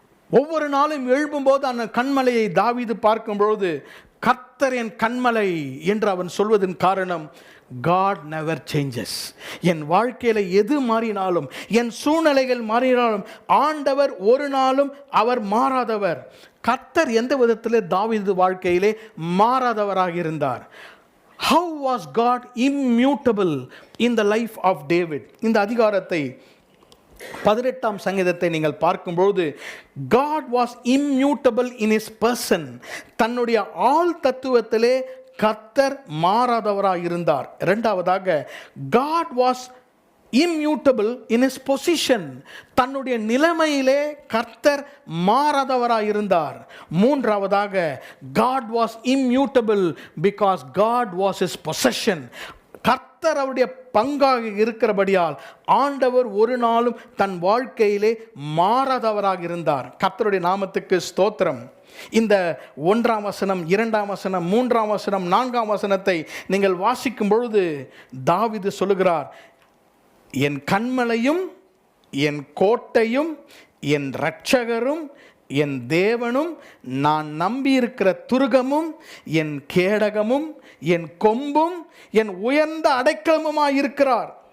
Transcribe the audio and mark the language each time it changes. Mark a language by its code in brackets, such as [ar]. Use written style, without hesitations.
[ta] ஒவ்வொரு நாளும் எழும்பும்போது அந்த கண்மலையை தாவீது பார்க்கும்பொழுது கர்த்தர் என் கண்மலை என்று அவன் சொல்வதன் காரணம், God never changes. என் வாழ்க்கையில் எது மாறினாலும், என் சூழ்நிலைகள் மாறினாலும், ஆண்டவர் ஒரு நாளும் அவர் மாறாதவர். கர்த்தர் எந்த விதத்தில் தாவீது வாழ்க்கையிலே மாறாதவராக இருந்தார்? [en] How was God immutable in the life of David? [ta] இந்த அதிகாரத்தை 18ஆம் சங்கீதத்தை நீங்கள் பார்க்கும்போது, God was immutable in his person. தன்னுடைய ஆள் தத்துவத்திலே கர்த்தர் மாறாதவராக இருந்தார். இரண்டாவதாக, God was immutable in his position. தன்னுடைய நிலைமையிலே கர்த்தர் மாறாதவராக இருந்தார். மூன்றாவதாக, God was immutable because God was his possession. கர்த்தர் அவருடைய பங்காக இருக்கிறபடியால் ஆண்டவர் ஒரு நாளும் தன் வாழ்க்கையிலே மாறாதவராக இருந்தார். கர்த்தருடைய நாமத்துக்கு ஸ்தோத்திரம். இந்த 1ஆம் வசனம், 2ஆம் வசனம், 3ஆம் வசனம், 4ஆம் வசனத்தை நீங்கள் வாசிக்கும் பொழுது தாவீது சொல்லுகிறார், என் கண்மலையும் என் கோட்டையும் என் இரட்சகரும் என் தேவனும் நான் நம்பியிருக்கிற துருகமும் என் கேடகமும் என் கொம்பும் என் உயர்ந்த அடைக்கலமுமாயிருக்கிறார்.